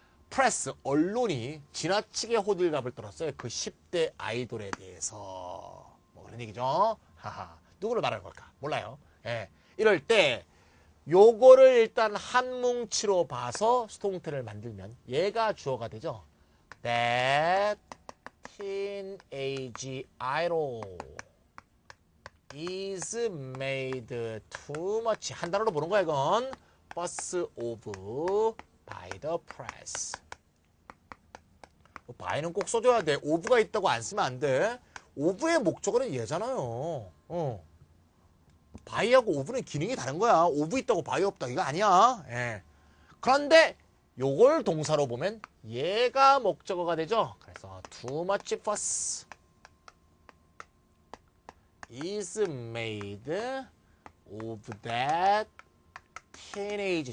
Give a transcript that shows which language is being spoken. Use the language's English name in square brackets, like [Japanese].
[Korean] 프레스, 언론이 지나치게 호들갑을 떨었어요. 그 10대 아이돌에 대해서. 뭐 그런 얘기죠. 하하. 누구를 말하는 걸까? 몰라요. 예. 이럴 때 요거를 일단 한 뭉치로 봐서 수동태를 만들면 얘가 주어가 되죠. [English] That teenage idol is made too much. [Korean] 한 단어로 보는 거야 이건. [English] fuss of by the press. [Korean] by는 꼭 써줘야 돼. of가 있다고 안 쓰면 안 돼. of의 목적어는 얘잖아요. by하고 of는 기능이 다른 거야. of 있다고 by 없다 이거 아니야. 예. 그런데 요걸 동사로 보면 얘가 목적어가 되죠. 그래서 [English] too much fuss is made of that teenage.